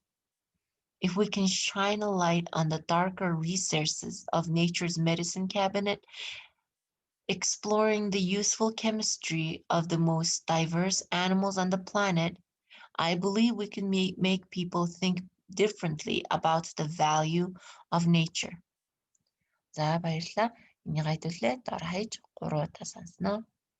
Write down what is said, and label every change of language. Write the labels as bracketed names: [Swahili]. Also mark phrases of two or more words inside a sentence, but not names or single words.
[English] If we can shine a light on the darker recesses of nature's medicine cabinet, exploring the useful chemistry of the most diverse animals on the planet, I believe we can make people think differently about the value of nature. [Mongolian] За баярлалаа. Энийг хэдүүлээ. Дор хаяж 3 удаа сонсноо.